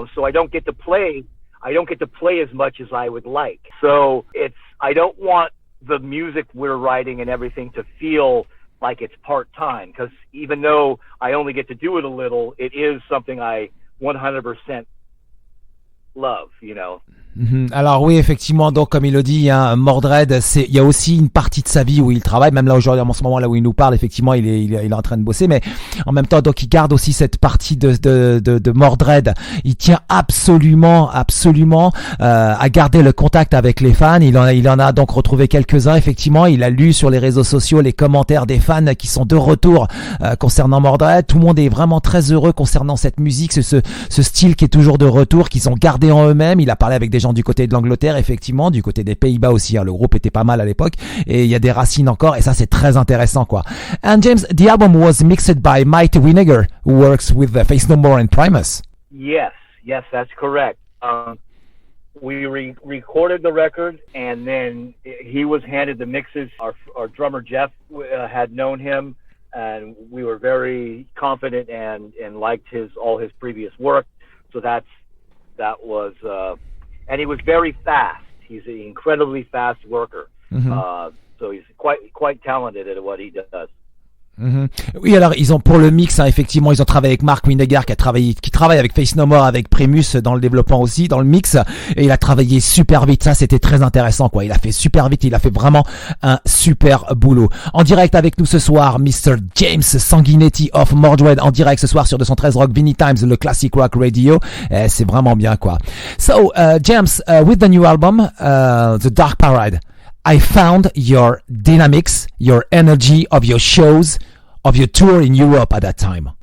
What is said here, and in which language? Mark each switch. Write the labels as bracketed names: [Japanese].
[English] So I don't get to play as much as I would like. So I don't want the music we're writing and everything to feel like it's part-time, because even though I only get to do it a little, it is something I 100% love, [French] Alors oui, effectivement, donc comme il le dit, hein, Mordred, il y a aussi une partie de sa vie où il travaille, même là aujourd'hui, en ce moment là où il nous parle, effectivement, il est en train de bosser, mais en même temps, donc il garde aussi cette partie de Mordred. Il tient absolument à garder le contact avec les fans. Il en a donc retrouvé quelques-uns, effectivement. Il a lu sur les réseaux sociaux les commentaires des fans qui sont de retour concernant Mordred. Tout le monde est vraiment très heureux concernant cette musique, ce style qui est toujours de retour, qu'ils ont gardé en eux-mêmes. Il a parlé avec des gens du côté de l'Angleterre, effectivement, du côté des Pays-Bas aussi, hein. Le groupe était pas mal à l'époque, et il y a des racines encore, et ça c'est très intéressant, quoi. [English] And James, the album was mixed by Mike Winnegar, who works with Face No More and Primus. Yes, that's correct. We recorded the record, and then he was handed the mixes. Our drummer Jeff had known him, and we were very confident and liked all his previous work. So that was. And he was very fast. He's an incredibly fast worker. Mm-hmm. So he's quite talented at what he does. Mm-hmm. [French] Oui, alors ils ont pour le mix, hein, effectivement, ils ont travaillé avec Mark Winnegar qui travaille avec Face No More, avec Primus dans le développement aussi, dans le mix, et il a travaillé super vite. Ça, c'était très intéressant, quoi. Il a fait super vite, il a fait vraiment un super boulot. En direct avec nous ce soir, Mr. James Sanguinetti of Mordred, en direct ce soir sur 213 Rock Vinylestimes, le classic rock radio. C'est vraiment bien, quoi. [English] So, James, with the new album, The Dark Parade, I found your dynamics, your energy of your shows, of your tour in Europe at that time.